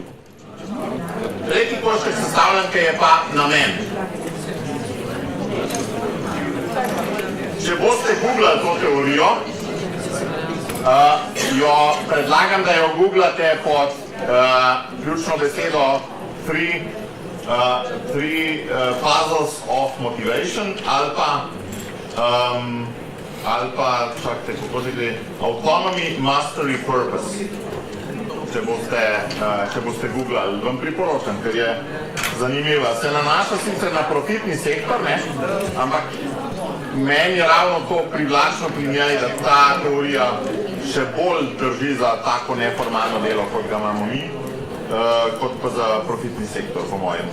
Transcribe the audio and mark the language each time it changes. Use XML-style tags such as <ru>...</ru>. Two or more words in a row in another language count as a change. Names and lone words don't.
<sl>Tretji košček sestavljanke je pa namen. Če boste googlali to teorijo, jo predlagam, da jo googlate pod ključno besedo</sl> <en>three puzzles of motivation</en> <sl>ali pa čakajte, kako že gre,</sl> <en>autonomy, mastery, purpose.</en> <sl>Če boste googlali, vam priporočam, ker je zanimiva. Se nanaša sicer na profitni sektor, ampak meni je ravno to privlačno pri njej, da ta teorija še bolj drži za tako neformalno delo, kot ga imamo mi, kot pa za profitni sektor, po mojem.</sl>